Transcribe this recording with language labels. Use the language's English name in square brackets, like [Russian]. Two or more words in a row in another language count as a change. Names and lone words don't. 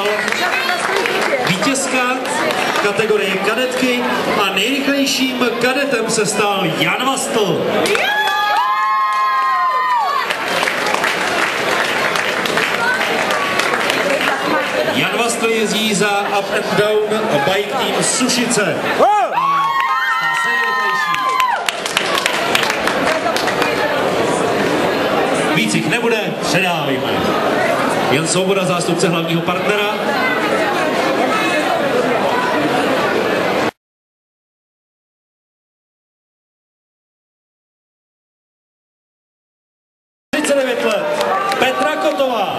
[Czech] Vítězka kategorie kadetky a nejrychlejším kadetem se stal Jan Vastl. Jan Vastl jezdí za Up and Down bike team Sušice. Víc jich nebude, předávejme. Jan Svoboda, zástupce hlavního partnera. Petra Kotová.